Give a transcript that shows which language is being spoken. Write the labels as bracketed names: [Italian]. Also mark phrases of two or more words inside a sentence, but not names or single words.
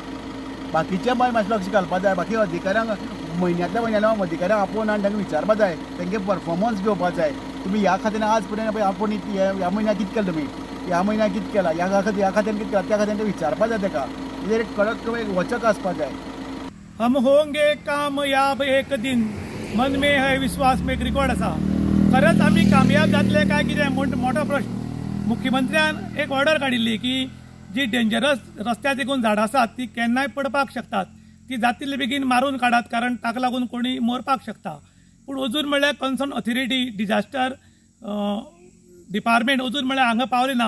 [Konkani] बाकीचे मातशें लक्ष घालपाक जाय। बाकी अधिकाऱ्यांक म्हयन्यांतल्या म्हयन्याक अधिकाऱ्यांक आपोवन आनी तांकां विचारपाक जाय, तांचे परफॉर्मन्स घेवपाक जाय। तुमी ह्या खात्यान आज पर्यंत पळय आपूण ह्या म्हयन्याक कितें केलें, तुमी ह्या म्हयन्याक कितें केलां, ह्या खात्यान कितें केलां, त्या खात्यान विचारपाक जाय ताका। तेजेर एक कडक वचक आसपाक जाय। [Hindi] हम होंगे कामयाब एक दिन, मन में है विश्वास में [Konkani] एक रिकॉर्ड आसा। खरंच आमी कामयाब जातले काय कितें मोठो प्रश्न। मुख्यमंत्र्यान एक ऑर्डर काडिल्ली की जी डेंजरस रस्त्यार देखून झाडां आसात ती केन्नाय पडपाक शकतात, ती जाता तितले बेगीन मारून काडात, कारण ताका लागून कोणी मरपाक शकता। पूण अजून म्हळ्यार [English] concerned authority disaster department [Konkani] अजून म्हळ्यार हांगा पावली ना।